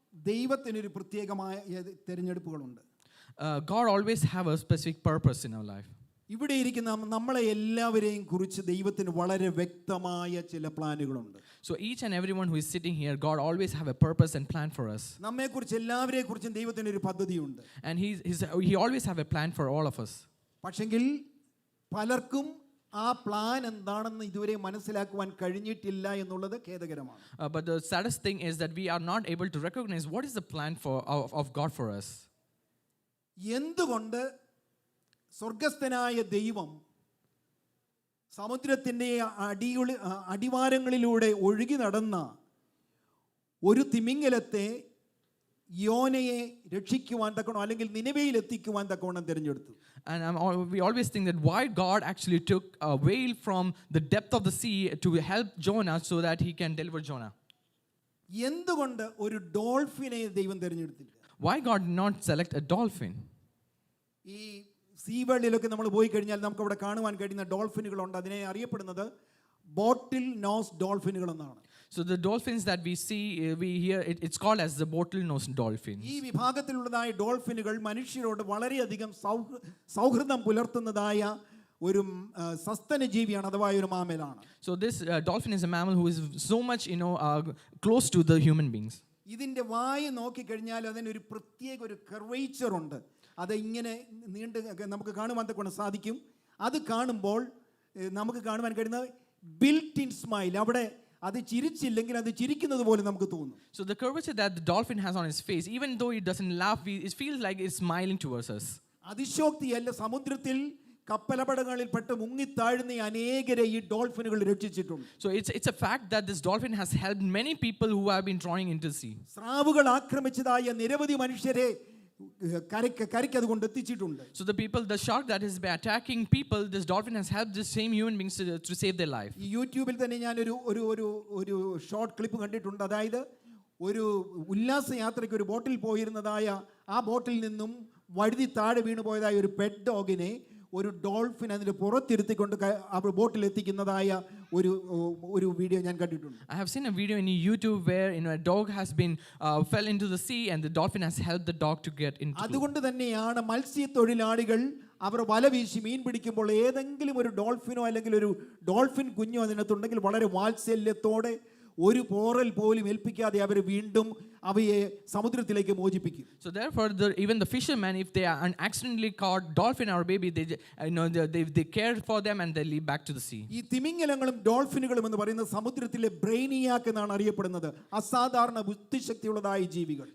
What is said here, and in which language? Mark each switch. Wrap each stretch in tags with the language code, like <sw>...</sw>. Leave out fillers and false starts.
<ml>ദൈവത്തിനൊരു പ്രത്യേകമായ തിരഞ്ഞെടുപ്പുകളുണ്ട്.</ml> <en>God always have a specific purpose in our life.</en> <ml>ഇവിടെ ഇരിക്കുന്ന നമ്മളെ എല്ലാവരെയും കുറിച്ച് ദൈവത്തിന് വളരെ വ്യക്തമായ ചില പ്ലാനുകളുണ്ട്.</ml> <en>So each and everyone who is sitting here, God always have a purpose and plan for us.</en> <ml>നമ്മെക്കുറിച്ച് എല്ലാവരെയും കുറിച്ചും ദൈവത്തിന് ഒരു പദ്ധതിയുണ്ട്.</ml> <en>And he always have a plan for all of us.</en> <ml>പക്ഷെങ്കിൽ പലർക്കും ആ പ്ലാൻ എന്താണെന്ന് ഇതുവരെ മനസ്സിലാക്കുവാൻ കഴിഞ്ഞിട്ടില്ല എന്നുള്ളത് ഖേദകരമാണ്.</ml> <en>But the saddest thing is that we are not able to recognize what is the plan of God for us.</en> <ml>എന്തുകൊണ്ട് സ്വർഗസ്ഥനായ ദൈവം സമുദ്രത്തിൻ്റെ അടിവാരങ്ങളിലൂടെ ഒഴുകി നടന്ന ഒരു തിമിംഗലത്തെ യോനയെ രക്ഷിക്കുവാൻ തക്കവണ്ണം അല്ലെങ്കിൽ നിനവയിൽ എത്തിക്കുവാൻ തക്കവണ്ണം തിരഞ്ഞെടുത്തു?</ml> <en>And we always think that why God actually took a whale from the depth of the sea to help Jonah so that he can deliver Jonah.</en> <ml>എന്തുകൊണ്ട് ഒരു ഡോൾഫിനെ ദൈവം തിരഞ്ഞെടുത്തില്ല?</ml> <en>Why God did not select a dolphin?</en> <ml>ഈ സീവേൾഡിലൊക്കെ നമ്മൾ പോയി കഴിഞ്ഞാൽ നമുക്ക് അവിടെ കാണുവാൻ കഴിയുന്ന ഡോൾഫിനുകളുണ്ട്. അതിനെ അറിയപ്പെടുന്നത് ബോട്ടിൽ നോസ് ഡോൾഫിനുകൾ എന്നാണ്.</ml> <en>So the dolphins that we see, we hear, it's called as the bottlenose dolphin.</en> <ml>ഈ വിഭാഗത്തിലുള്ളതായ ഡോൾഫിനുകൾ മനുഷ്യരോട് വളരെയധികം സൗഹൃദം പുലർത്തുന്നതായ ഒരു സസ്തന ജീവിയാണ്, അഥവാ ഒരു മാമലാണ്.</ml> <en>So this dolphin is a mammal who is so much, close to the human beings.</en> <ml>ഇതിൻ്റെ വായ നോക്കിക്കഴിഞ്ഞാൽ അതിനൊരു പ്രത്യേക ഒരു കർവേച്ചർ ഉണ്ട്. അത് ഇങ്ങനെ നീണ്ട് നമുക്ക് കാണുവാൻ തക്കൊണ്ട് സാധിക്കും. അത് കാണുമ്പോൾ നമുക്ക് കാണുവാൻ കഴിയുന്നത്</ml> <en>Built in smile.</en> <ml>അവിടെ അത് ചിരിച്ചില്ലെങ്കിൽ അത് ചിരിക്കുന്നത് പോലെ നമുക്ക് തോന്നും.</ml> <en>So the curvature that the dolphin has on his face, even though it doesn't laugh, it feels like it's smiling towards us.</en> <ml>അതിശോക്തിയല്ല, സമുദ്രത്തിൽ കപ്പലപടങ്ങളിൽപ്പെട്ട് മുങ്ങിത്താഴുന്ന അനേകരെ ഈ ഡോൾഫിനുകൾ രക്ഷിച്ചിട്ടുണ്ട്.</ml> <en>So it's a fact that this dolphin has helped many people who have been drawing into the sea.</en> <ml>സ്രാവുകൾ ആക്രമിച്ചതായ നിരവധി മനുഷ്യരെ കരയ്ക്ക് അതുകൊണ്ട് എത്തിച്ചിട്ടുണ്ട്.</ml> <en>So the shark that has been attacking people, this dolphin has helped the same human beings to save their life.</en> <ml>ഈ യൂട്യൂബിൽ തന്നെ ഞാൻ ഒരു ഷോർട്ട് ക്ലിപ്പ് കണ്ടിട്ടുണ്ട്. അതായത് ഒരു ഉല്ലാസ യാത്രയ്ക്ക് ഒരു ബോട്ടിൽ പോയിരുന്നതായ ആ ബോട്ടിൽ നിന്നും വഴുതി താഴെ വീണു പോയതായ ഒരു പെറ്റ് ഡോഗിനെ ഒരു ഡോൾഫിൻ അതിൻ്റെ പുറത്തിരുത്തിക്കൊണ്ട് അവർ ബോട്ടിൽ എത്തിക്കുന്നതായ ഒരു വീഡിയോ ഞാൻ കണ്ടിട്ടുണ്ട്.</ml> <en>I have seen a video in YouTube where a dog has been fell into the sea and the dolphin has helped the dog to get into.</en> <ml>അതുകൊണ്ട് തന്നെയാണ് മത്സ്യത്തൊഴിലാളികൾ അവർ വല വീശി മീൻ പിടിക്കുമ്പോൾ ഏതെങ്കിലും ഒരു ഡോൾഫിനോ അല്ലെങ്കിൽ ഒരു ഡോൾഫിൻ കുഞ്ഞോ അതിനകത്തുണ്ടെങ്കിൽ വളരെ വാത്സല്യത്തോടെ ഒരു പോറൽ പോലും ഏൽപ്പിക്കാതെ അവർ വീണ്ടും അവയെ സമുദ്രത്തിലേക്ക് മോചിപ്പിക്കും.</ml> <en>So therefore even the fishermen, if they are accidentally caught dolphin or baby, they care for them and they leave back to the sea.</en> <ml>ഈ തിമിംഗലങ്ങളും ഡോൾഫിനുകളും എന്ന് പറയുന്നത് സമുദ്രത്തിലെ ബ്രെയിനിയാക്ക് എന്നാണ് അറിയപ്പെടുന്നത്, അസാധാരണ ബുദ്ധിശക്തിയുള്ളതായ ജീവികൾ.</ml>